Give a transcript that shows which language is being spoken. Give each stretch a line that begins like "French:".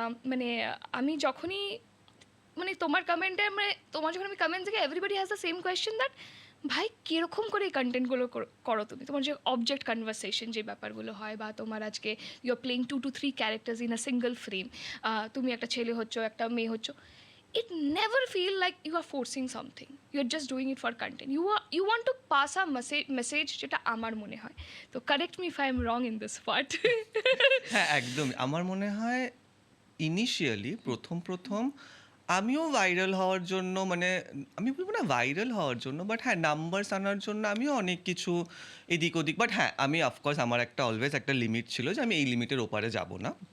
Bangla: মানে আমি যখনই মানে তোমার কমেন্টে, মানে তোমার যখন আমি কমেন্ট দেখি,
English: everybody has the same question that
Bangla: ভাই কিরকম করে এই কন্টেন্টগুলো করো তুমি? তোমার যে অবজেক্ট কনভারসেশন যে ব্যাপারগুলো হয়, বা তোমার আজকে
English: you are playing 2 to 3 characters in a single frame,
Bangla: তুমি একটা ছেলে হচ্ছ, একটা মেয়ে হচ্ছ,
English: it never feel like you are forcing something. You're just doing it for content. You want to pass a message
Bangla: যেটা আমার মনে হয়।
English: তো correct me if I am wrong in this part.
Bangla: হ্যাঁ, একদমই। আমার মনে হয় ইনিশিয়ালি প্রথম আমিও ভাইরাল হওয়ার জন্য মানে আমি বলব না ভাইরাল হওয়ার জন্য, বাট হ্যাঁ, নাম্বারস আনার জন্য আমিও অনেক কিছু এদিক ওদিক, বাট হ্যাঁ, আমি অফকোর্স আমার একটা অলওয়েজ একটা লিমিট ছিল যে আমি এই লিমিটের ওপারে যাব না।